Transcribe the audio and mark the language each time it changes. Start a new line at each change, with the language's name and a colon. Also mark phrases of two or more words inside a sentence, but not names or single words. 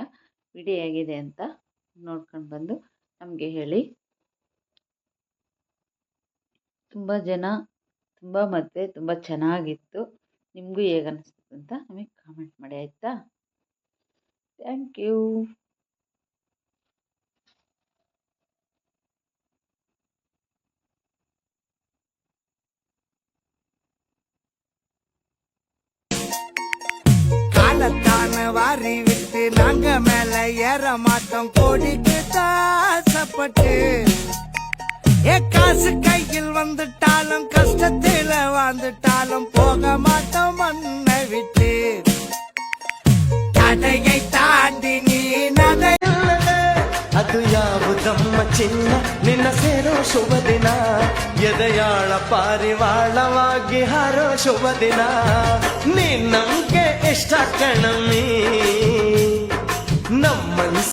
Kannada: ವಿಡಿಯೋ ಹೇಗಿದೆ ಅಂತ ನೋಡ್ಕೊಂಡು ಬಂದು ನಮಗೆ ಹೇಳಿ. ತುಂಬ ಮದುವೆ ತುಂಬ ಚೆನ್ನಾಗಿತ್ತು. ನಿಮಗೂ ಹೇಗೆ ಅನಿಸ್ತು ಅಂತ ನಮಗೆ ಕಾಮೆಂಟ್ ಮಾಡಿ, ಆಯಿತಾ?
English: Thank you.
Tamil: காலத்தான வாரி விட்டு நாங்க மேல ஏற மாட்டோம், கோடிக்கு ஆசைப்பட்டு. காசு கையில் வந்துட்டாலும் கஷ்டத்தில வாழ்ந்துட்டாலும் போக மாட்டோம் மண்ணை விட்டு. தடையை தாண்டி நீ நதை.
Kannada: ಅದು ಯಾವುದಮ್ಮ ಚಿನ್ನ ನಿನ್ನ ಸೇರೋ ಶುಭ ದಿನ, ಎದೆಯಾಳ ಪಾರಿವಾಳವಾಗಿ ಹಾರೋ ಶುಭ ದಿನ. ನೀ ನಮ್ಗೆ ಇಷ್ಟ ಕಣಮಿ, ನಮ್ಮ